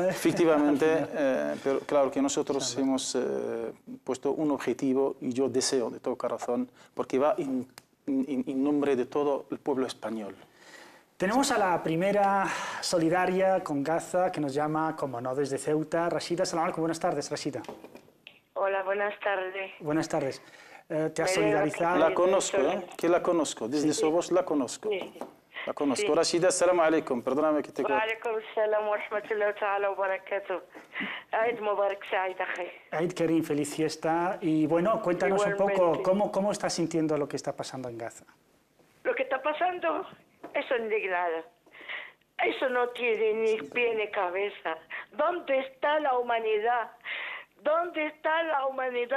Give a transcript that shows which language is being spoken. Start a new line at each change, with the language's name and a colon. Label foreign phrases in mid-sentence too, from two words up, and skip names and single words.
Spanish: Efectivamente, pero claro que nosotros hemos puesto un objetivo y yo deseo de todo corazón, porque va en nombre de todo el pueblo español. Tenemos a la primera solidaria con Gaza que nos llama, como no, desde Ceuta, Rashida.
Arabic: سلام عليكم.
Spanish: Buenas tardes, Rashida. Hola, buenas tardes. Buenas tardes. ¿Te has solidarizado? La conozco, que la conozco. Desde su voz la conozco. La conozco. Rashida,
Arabic: سلام عليكم.
Spanish: Perdóname que te...
Arabic: وعليكم السلام ورحمة الله تعالى وبركاته. عيد مبارك سعيد، أخي. عيد كريم,
Spanish: feliz fiesta. Y bueno, cuéntanos Igualmente. un poco cómo estás sintiendo lo que está pasando en Gaza. Lo que está pasando es indignada. Eso no tiene ni pie ni cabeza. ¿Dónde está la humanidad? ¿Dónde está la humanidad?